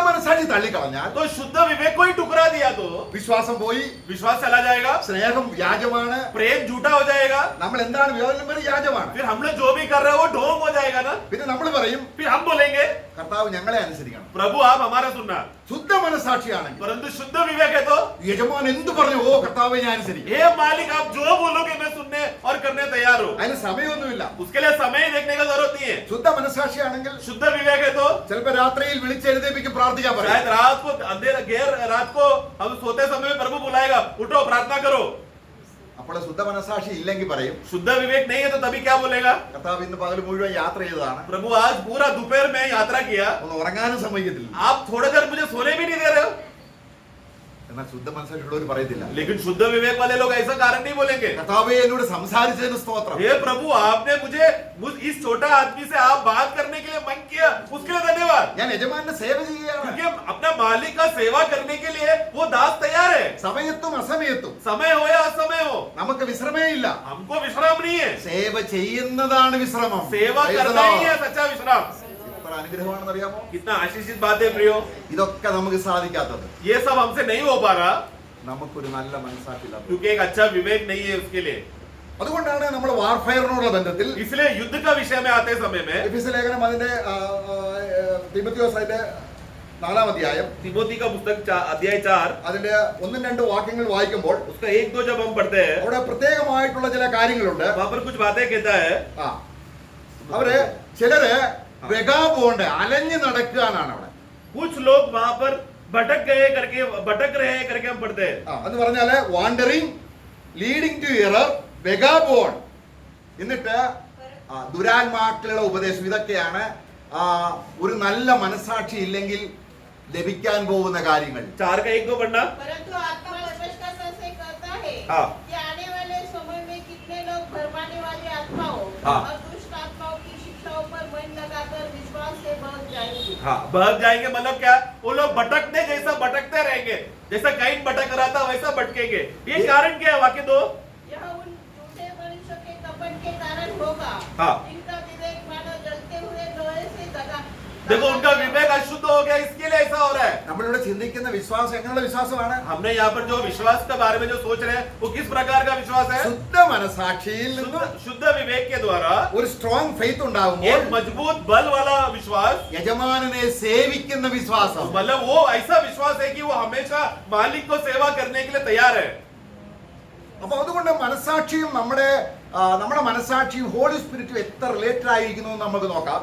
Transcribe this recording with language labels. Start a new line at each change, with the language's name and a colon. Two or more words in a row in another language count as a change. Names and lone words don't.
Hindi: तो शुद्ध विवेक को ही टुकरा ठुकरा दिया तो
Malayalam: വിശ്വാസം പോയി,
Hindi: विश्वास चला जाएगा,
Malayalam: സ്നേഹം വ്യാജമാണ്,
Hindi: प्रेम झूठा हो जाएगा,
Malayalam: നമ്മൾ എന്താണ് വ്യാജം വ്യാജമാണ്.
Hindi: फिर हम लोग जो भी कर रहे हैं वो ढोंग हो जाएगा ना.
Malayalam: പിന്നെ നമ്മൾ പറയും
Hindi: फिर हम बोलेंगे
Malayalam: കർത്താവ് ഞങ്ങളെ അനുസരിക്കണം.
Hindi: प्रभु आप हमारा सुनना.
Malayalam: ശുദ്ധ മനസാക്ഷിയാണെങ്കിൽ
Hindi: परंतु शुद्ध विवेक है तो
Malayalam: യജമാൻ എന്ത് പറഞ്ഞു, ഓ കർത്താവെ ഞാൻ അനുസരിക്കും.
Hindi: हे मालिक आप जो बोलोगे मैं सुनने और करने तैयार हूँ.
Malayalam: അതിന് സമയമൊന്നുമില്ല.
Hindi: उसके लिए समय देखने का जरूरत नहीं है.
Malayalam: ശുദ്ധ മനസാക്ഷിയാണെങ്കിൽ
Hindi: शुद्ध विवेक है तो
Malayalam: ചിലപ്പോ രാത്രിയിൽ വിളിച്ചെഴുന്നേപ്പിക്കും പ്രാർത്ഥിക്കാൻ പറയും.
Hindi: शायद रात को अंधेरा गैर रात को हम सोते समय में प्रभु बुलाएगा, उठो प्रार्थना करो.
Malayalam: അപ്പോൾ ശുദ്ധ മനസാക്ഷി ഇല്ലെങ്കിൽ പറയും
Hindi: शुद्ध विवेक नहीं है तो तभी क्या बोलेगा,
Malayalam: കർത്താവ് ഇന്ന് പകൽ മുഴുവൻ യാത്ര ചെയ്തതാണ്,
Hindi: प्रभु आज पूरा दोपहर में यात्रा किया,
Malayalam: ഒന്ന് ഉറങ്ങാനും സമ്മതിക്കത്തില്ല.
Hindi: आप थोड़ा देर मुझे सोने भी नहीं दे रहे हो.
Malayalam: എന്നാൽ ശുദ്ധ മനസാക്ഷിയുള്ളവർ പറയത്തില്ല,
Hindi: लेकिन शुद्ध विवेक वाले लोग ऐसा कारण नहीं बोलेंगे,
Malayalam: കർത്താവെ എന്നോട് സംസാരിച്ചതിന് സ്തോത്രം,
Hindi: हे प्रभु आपने मुझे इस छोटा आदमी से आप बात करने के लिए मन किया, उसके लिए धन्यवाद.
Malayalam: ഞാൻ യജമാനെ സേവ ചെയ്യുകയാണ്.
Hindi: क्योंकि अपना मालिक का सेवा करने के लिए वो दास तैयार है.
Malayalam: സമയത്തും അസമയത്തും
Hindi: समय हो या असमय हो
Malayalam: നമുക്ക് വിശ്രമേ ഇല്ല.
Hindi: हमको विश्राम नहीं है.
Malayalam: സേവ ചെയ്യുന്നതാണ് വിശ്രമം.
Hindi: सेवा करना ही है सच्चा विश्राम.
Malayalam: എത്ര അനുഗ്രഹമാണെന്ന് അറിയാമോ?
Hindi: कितना आशीषित बात है प्रियो.
Malayalam: ഇതൊക്കെ നമുക്ക് സാധിക്കാത്തത്
Hindi: ये सब हमसे नहीं हो पा रहा
Malayalam: നമുക്കൊരു നല്ല മനസാക്ഷിയില്ലാത്തത്.
Hindi: क्योंकि एक अच्छा विवेक नहीं है उसके लिए.
Malayalam: അതുകൊണ്ടാണ് നമ്മൾ വാർഫെയറിനോടുള്ള ബന്ധത്തിൽ
Hindi: इसलिए युद्ध का विषय में आते समय में
Malayalam: എഫെസ്യ ലേഖനം അതിന്റെ തിമോത്തിയോസ് അതിന്റെ 4-ാം അധ്യായം
Hindi: तिमोथी का पुस्तक अध्याय 4
Malayalam: അതിന്റെ 1-2 വാക്യങ്ങൾ വായിക്കുമ്പോൾ
Hindi: उसका 1-2 जब हम पढ़ते हैं
Malayalam: അവിടെ പ്രത്യേകമായിട്ടുള്ള ചില കാര്യങ്ങളുണ്ട്.
Hindi: वहां पर कुछ बातें कहता है.
Malayalam: ആ അവര് ചിലര് വെഗാബോണ്ട് അലഞ്ഞു നടക്കുകയാണ് അവിടെ.
Hindi: कुछ लोग वहां पर भटक रहे हैं करके हम पढ़ते हैं.
Malayalam: എന്ന് പറഞ്ഞാല്
English: wandering, leading to error, vagabond,
Malayalam: എന്നിട്ട് ദുരാത്മാക്കളുടെ ഉപദേശം, ഇതൊക്കെയാണ് ഒരു നല്ല മനസാക്ഷി ഇല്ലെങ്കിൽ ലഭിക്കാൻ പോകുന്ന കാര്യങ്ങൾ.
Hindi: 4 का 1 को पढ़ना. परंतु आत्मा स्पष्टता से कहता है हाँ। कि आने वाले समय में कितने लोग भरमाने वाली आत्माओं हाँ। और दुष्ट आत्माओं की शिक्षाओं पर मन लगाकर विश्वास से भाग जाएंगे. हाँ, भाग जाएंगे मतलब क्या, वो लोग भटकने जैसा भटकते रहेंगे, जैसा काइन भटक रहा था वैसा भटकेंगे. ये कारण क्या है? वाक्य 2. यह उन झूठे मनुष्यों के कपट के कारण होगा. हाँ। इनका विवेक मानो जलते हुए लोहे से दगा. देखो उनका विवेक अशुद्ध हो गया, इसके लिए ऐसा हो रहा है.
Malayalam: നമ്മളിവിടെ ചിന്തിക്കുന്ന വിശ്വാസം എങ്ങനെയുള്ള വിശ്വാസമാണ്?
Hindi: हमने यहाँ पर जो विश्वास के बारे में जो सोच रहे हैं वो किस प्रकार का विश्वास है?
Malayalam: ശുദ്ധ മനസാക്ഷിയിൽ നിന്നും
Hindi: शुद्ध विवेक के द्वारा
Malayalam: ഒരു
English: strong faith
Malayalam: ഉണ്ടാകുമ്പോൾ
Hindi: एक मजबूत बल वाला विश्वास,
Malayalam: യജമാനനെ സേവിക്കുന്ന വിശ്വാസം.
Hindi: मतलब वो ऐसा विश्वास है कि वो हमेशा मालिक को सेवा करने के लिए तैयार है.
Malayalam: അപ്പൊ അതുകൊണ്ട് മനസാക്ഷിയും നമ്മുടെ മനസാക്ഷിയും
English: Holy Spirit-um
Malayalam: എത്ര റിലേറ്റഡ് ആയിരിക്കുന്നു എന്ന് നമുക്ക് നോക്കാം.